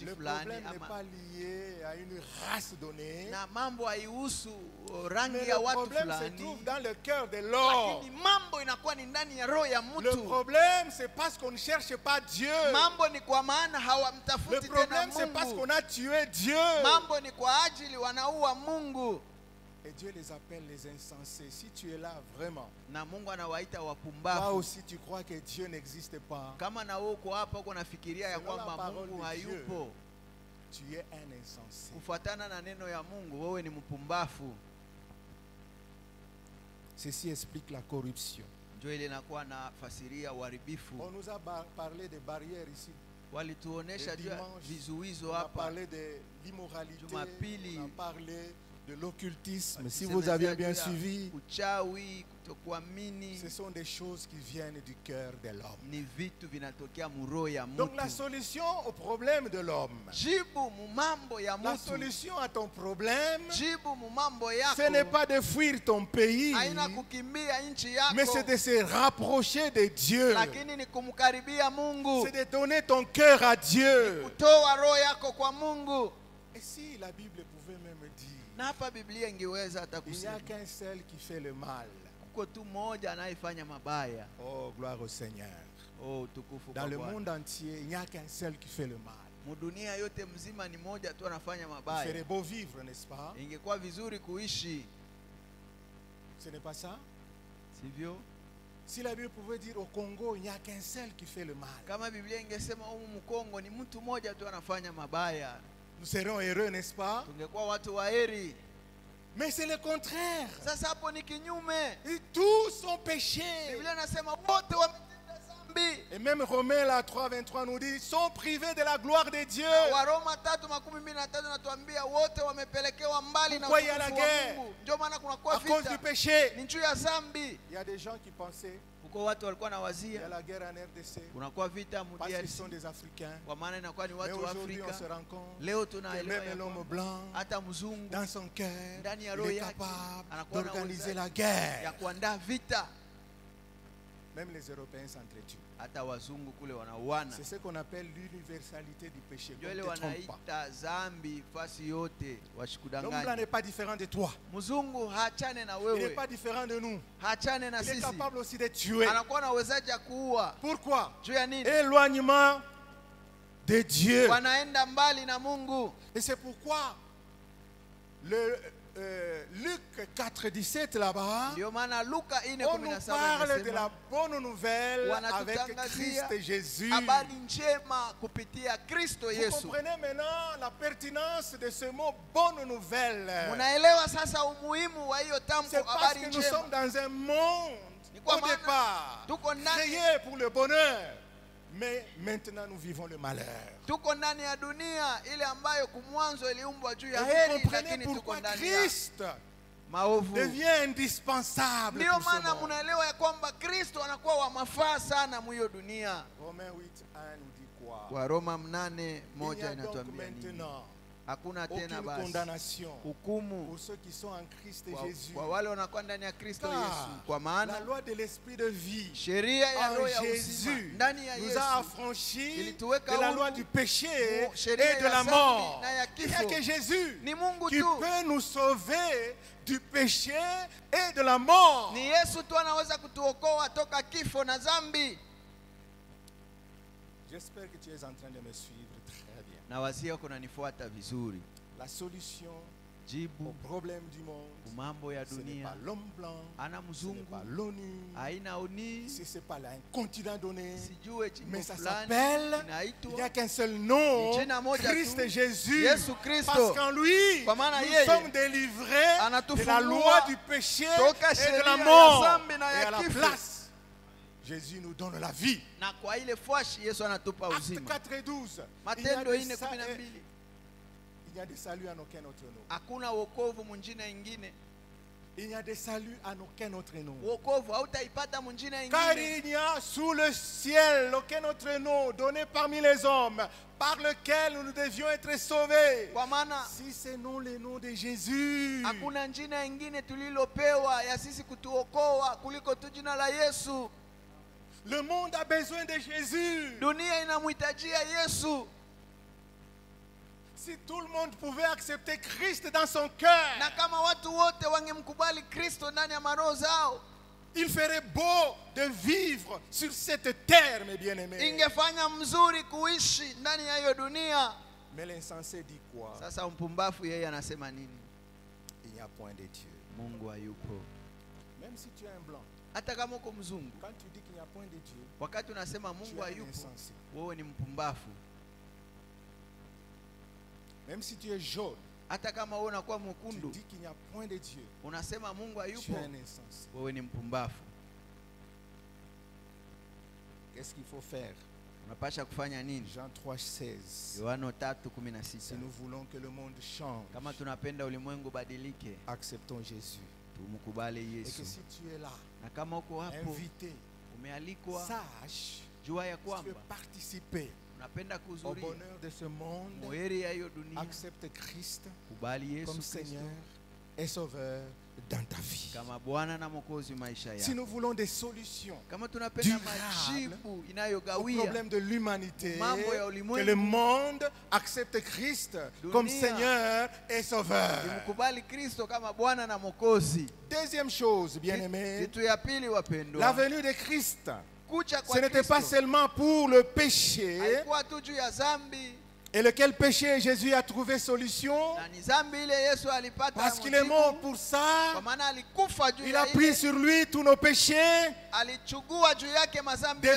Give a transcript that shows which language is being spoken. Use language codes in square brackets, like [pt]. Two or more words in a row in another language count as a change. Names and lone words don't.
[fr] Le [sw] fulani [fr] problème n'est [sw] ama, [fr] pas lié à une race donnée. [sw] na mambo haihusu [fr] Mais [sw] rangi [fr] le [sw] ya watu [fr] problème se [sw] fulani, [fr] trouve dans le cœur de l'homme. [sw] lakini mambo inakuwa ni ndani ya roho ya [fr] Le [sw] mtu. [fr] problème, c'est parce qu'on ne cherche pas Dieu. [sw] Mambo ni kwa maana [fr] Le [sw] hawamtafuti tena [fr] problème, c'est parce [sw] Mungu. [fr] qu'on a tué Dieu. [sw] Mambo ni kwa ajili wanaua Mungu, [fr] Et Dieu les appelle les insensés. Si tu es là vraiment, [sw] na Mungu anawaita [fr] toi [sw] wapumbavu. [fr] aussi tu crois que Dieu n'existe pas. [sw] Kama na wewe uko hapa uko nafikiria ya [fr] Selon la [sw] kwamba [fr] parole [sw] Mungu [fr] de [sw] hayupo, [fr] Tu es un insensé. [sw] kufuatana na neno ya Mungu, wewe ni mpumbavu. [fr] Ceci explique la corruption. [sw] Ndio ile inakuwa na fasiria uharibifu. [fr] On nous a parlé des barrières ici. [sw] Walituonesha [fr] Le [sw] juu ya [fr] dimanche, [sw] vizuizo [fr] On a [sw] hapa. [fr] parlé de l'immoralité. [sw] Jumapili. [fr] On a parlé de l'occultisme. Si [sw] Semezea [fr] vous aviez [sw] juu [fr] bien [sw] ya [fr] suivi, [sw] uchawi, kutokuamini, [fr] ce sont des choses qui viennent du cœur de l'homme. [sw] ni vitu vinatokea muroho ya [fr] Donc la [sw] mtu. [fr] solution au problème de l'homme, [sw] Jibu mumambo ya [fr] la [sw] mtu, [fr] solution à ton problème, [sw] jibu mumambo [fr] ce n'est [sw] yako, [fr] pas de fuir ton pays, [sw] haina kukimbia nchi [fr] mais c'est [sw] yako, [fr] de se rapprocher de Dieu. [sw] lakini ni kumkaribia Mungu, [fr] C'est de donner ton cœur à Dieu. [sw] kutoa roho yako kwa Mungu. [fr] Et si la Bible pouvait même dire, [sw] Na hapa Biblia ingeweza hata [fr] il n'y a [sw] kusema [fr] qu'un seul qui fait le mal. [sw] kuko tu mmoja anayefanya mabaya. [fr] Oh, gloire au Seigneur. [sw] Oh, utukufu [fr] Dans [sw] kwa [fr] le [sw] Bwana. [fr] monde entier, il n'y a qu'un seul qui fait le mal. [sw] Mudunia yote mzima ni moja tu anafanya [fr] Il [sw] mabaya. [fr] serait beau vivre, n'est-ce pas? [sw] Ingekuwa vizuri kuishi, [fr] Ce n'est pas ça? [sw] sivyo? [fr] Si la Bible pouvait dire au Congo, il n'y a qu'un seul qui fait le mal, [sw] Kama Biblia ingesema humu Mkongo ni mtu mmoja tu anafanya mabaya, [fr] nous serions heureux, n'est-ce pas? [sw] tungekuwa watu waheri. [fr] Mais c'est le contraire. [sw] Sasa hapo ni kinyume. [fr] Et tous sont péchés. [sw] Biblia inasema wote wametenda dhambi. [fr] Et même Romains là, 3:23 nous dit, sont privés de la gloire de Dieu. [sw] Waroma 3:23 natuambia wote wamepelekewa mbali na [fr] Pourquoi il y a [sw] utukufu [fr] la [sw] wa [fr] guerre? [sw] Mungu. Ndio maana [fr] À [sw] kunakuwa [fr] cause du [sw] vita, [fr] péché. [sw] ni juu ya dhambi. [fr] Il y a des gens qui pensaient, [sw] Huko watu walikuwa na [fr] il y a [sw] wazia [fr] la guerre en RDC, [sw] kunakuwa vita mu [fr] parce qu'ils sont [sw] DRC [fr] des Africains. [sw] kwa maana inakuwa ni [fr] Mais [sw] watu wa [fr] aujourd'hui, on se [sw] Afrika. [fr] rend compte [sw] Leo [fr] que [sw] tunaelewa ya [fr] même l'homme [sw] kwamba [fr] blanc, [sw] hata mzungu [fr] dans son cœur, [sw] ndani ya [fr] il [sw] roho [fr] est [sw] yake [fr] capable [sw] anakuwa na [fr] d'organiser [sw] uwezo [fr] la [sw] ya [fr] guerre. [sw] kuandaa vita. [fr] Même les Européens s'entretuent. [sw] hata wazungu kule wanauana. [fr] C'est ce qu'on appelle l'universalité du péché. [sw] Ndio ile [fr] Ne te trompe pas. [sw] wanaita zambi fasi yote, [fr] L'homme blanc [sw] washikudanganya. [fr] n'est pas différent de toi. [sw] Mzungu haachane na [fr] Il n'est [sw] wewe, [fr] pas différent de nous. [sw] haachane na [fr] Il est [sw] sisi. [fr] capable aussi de tuer. [sw] Anakuwa na uwezaji ya kuua. [fr] Pourquoi? [sw] Juu ya nini? [fr] Éloignement de Dieu. [sw] Wanaenda mbali na Mungu. [fr] Et c'est pourquoi Luc 4,17 là-bas, [sw] Ndio maana Luka [fr] on nous [sw] 4:17 [fr] parle de la [sw] inasema [fr] bonne nouvelle avec [sw] wanatutangazia [fr] Christ Jésus. [sw] habari njema kupitia Kristo [fr] Vous [sw] Yesu. [fr] comprenez maintenant la pertinence de ce mot bonne nouvelle. [sw] Munaelewa sasa umuhimu wa hiyo tamko [fr] C'est parce [sw] habari [fr] que nous [sw] njema. [fr] sommes dans un monde [sw] Ni kwa [fr] au [sw] maana [fr] départ [sw] tuko ndani, [fr] créé pour le bonheur, mais maintenant nous vivons le malheur. [sw] tuko ndani ya dunia ile ambayo kumwanzo iliumbwa juu [fr] Et [sw] ya [fr] vous [sw] heri, [fr] comprenez [sw] lakini tuko [fr] pourquoi [sw] ndani ya [fr] Christ [sw] maovu. [fr] devient indispensable [sw] Ndio [fr] pour ce [sw] maana [fr] monde. [sw] munaelewa ya kwamba Kristo anakuwa wa mafaa sana mwiyo dunia. [fr] Romains 8:1 nous dit quoi? [sw] Waroma [fr] Il n'y [sw] 8:1 [fr] a donc [sw] inatuambia nini? [fr] maintenant [sw] Hakuna tena [fr] aucune [sw] basi [fr] condamnation [sw] hukumu [fr] pour ceux qui sont en Christ [sw] kwa, [fr] Jésus. [sw] kwa wale wanakuwa ndani ya Kristo [fr] Car [sw] Yesu, kwa [fr] la [sw] maana [fr] loi de l'esprit de vie [sw] sheria ya [fr] en [sw] roho ya uzima [fr] Jésus [sw] ndani ya [fr] nous [sw] Yesu [fr] a affranchis [sw] ilituweka [fr] de la [sw] huru [fr] loi du péché [sw] mu sheria [fr] et de [sw] ya [fr] la [sw] dhambi [fr] mort. [sw] na ya [fr] Il n'y a [sw] kifo. [fr] que Jésus [sw] Ni Mungu [fr] qui [sw] tu, [fr] peut nous sauver du péché et de la mort. [sw] ni Yesu tu anaweza kutuokoa toka kifo na dhambi. [fr] J'espère que tu es en train de me suivre très bien. [sw] Na wazia wako nanifuata vizuri. [fr] La solution au [sw] Jibu [fr] problème du monde, [sw] mambo ya [fr] ce n'est [sw] dunia [fr] pas l'homme blanc, [sw] ana [fr] ce n'est [sw] mzungu, [fr] pas l'ONU, [sw] haina uni, [fr] ce n'est pas un continent donné, [sw] sijue chimbo [fr] mais ça [sw] fulani [fr] s'appelle, il n'y a [sw] inaitwa [fr] qu'un seul nom, [sw] Jina moja [fr] Christ [sw] tu, [fr] Jésus. [sw] Yesu Kristo. [fr] Parce qu'en lui, [sw] Kwa maana [fr] nous [sw] yeye [fr] sommes délivrés de la [sw] anatufungua [fr] loi du péché [sw] toka [fr] et de [sw] sheria [fr] la [sw] ya [fr] mort. [sw] dhambi na [fr] Et [sw] ya [fr] à la [sw] kifo. [fr] place, Jésus nous donne la vie. [sw] na kwa ile fwashi Yesu anatupa [fr] Acte [sw] uzima. [fr] 4:12. [sw] Matendo 4:12. [fr] Il n'y a de salut en aucun autre nom. [sw] Hakuna wokovu mwingine ingine. [fr] Il n'y a de salut en aucun autre nom. [sw] Wokovu hautaipata mwingine [fr] Car [sw] ingine. [fr] il n'y a sous le ciel aucun autre nom donné parmi les hommes par lequel nous devions être sauvés. [sw] Kwa maana [fr] Si c'est non le nom de Jésus. [sw] hakuna jina ingine tulilopewa ya sisi kutuokoa kuliko tu jina la Yesu. [fr] Le monde a besoin de Jésus. [sw] Dunia inamhitajia Yesu. [fr] Si tout le monde pouvait accepter Christ dans son cœur, [sw] Na kama watu wote wangemkubali Kristo ndani ya maroho zao, [fr] il ferait beau de vivre sur cette terre, mes bien-aimés. [sw] ingefanya mzuri kuishi ndani ya hiyo dunia. [fr] Mais l'insensé dit quoi? [sw] Sasa mpumbafu yeye anasema nini? [fr] Il n'y a point de Dieu. [sw] Mungu hayupo. [fr] Même si tu es un blanc, [sw] Hata kama uko mzungu, [fr] quand tu dis qu'il n'y a point de Dieu, [sw] wakati unasema [fr] tu [sw] Mungu [fr] es un [sw] hayupo, [fr] insensé. [sw] wewe ni mpumbafu. [fr] Même si tu es jaune, [sw] Hata kama wewe unakuwa [fr] tu [sw] mwekundu, [fr] dis qu'il n'y a point de Dieu, [sw] unasema Mungu [fr] tu [sw] hayupo, [fr] es un insensé. [sw] wewe ni mpumbafu. [fr] Qu'est-ce qu'il faut faire? [sw] Unapasha kufanya nini? [fr] Jean 3,16. [sw] Yohana [fr] Si [sw] 3:16. [fr] nous voulons que le monde change, [sw] Kama tunapenda ulimwengu badilike, [fr] acceptons Jésus. [sw] tumkubali [fr] Et que [sw] Yesu. [fr] si tu es là, [sw] Na kama uko hapo [fr] invité, [sw] umealikwa, [fr] sache, [sw] jua ya [fr] si tu veux [sw] kwamba [fr] participer [sw] unapenda [fr] au [sw] kuhudhuria [fr] bonheur de ce monde, [sw] muheri ya hiyo dunia, [fr] accepte Christ [sw] kubali Yesu [fr] comme [sw] Kristo [fr] Seigneur et Sauveur dans ta vie. [sw] kama Bwana na Mwokozi maisha [fr] Si [sw] yako. [fr] nous voulons des solutions [sw] Kama tunapenda [fr] durable [sw] majibu [fr] au [sw] inayogawia [fr] problème de l'humanité, [sw] mambo ya [fr] que [sw] ulimwengu, [fr] le monde accepte Christ comme [sw] Dunia. [fr] Seigneur et Sauveur. [sw] nimkubali Kristo kama Bwana na Mwokozi. [fr] Deuxième chose, bien-aimés, [sw] Kitu ya pili [fr] la [sw] wapendwa, [fr] venue de Christ, [sw] kuja [fr] ce [sw] kwa [fr] n'était pas [sw] Kristo [fr] seulement pour le péché, [sw] haikuwa tu juu ya dhambi, [fr] et lequel péché Jésus a trouvé solution, [sw] na ni dhambi ile Yesu alipata [fr] parce qu'il est [sw] mjibu, [fr] mort pour ça. [sw] kwa maana alikufa juu [fr] Il [sw] ya [fr] a pris [sw] ile, [fr] sur lui tous nos péchés, [sw] alichukua juu yake madhambi yetu